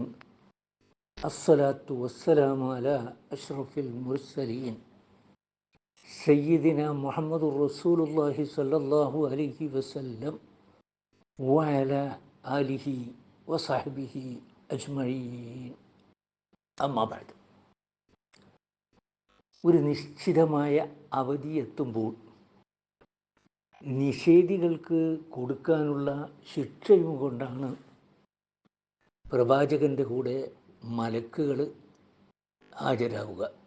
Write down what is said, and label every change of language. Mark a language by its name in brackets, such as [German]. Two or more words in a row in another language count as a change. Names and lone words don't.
[Arabic] الصلاة والسلام على أشرف المرسلين سيدنا محمد رسول الله صلى الله عليه وسلم وعلى آله وصحبه أجمعين. أما بعد, [Malayalam] ഒരു നിശ്ചിതമായ അവധിയെത്തുമ്പോൾ നിഷേധികൾക്ക് കൊടുക്കാനുള്ള ശിക്ഷയും കൊണ്ടാണ് പ്രവാചകൻ്റെ കൂടെ മലക്കുകൾ ഹാജരാവുക.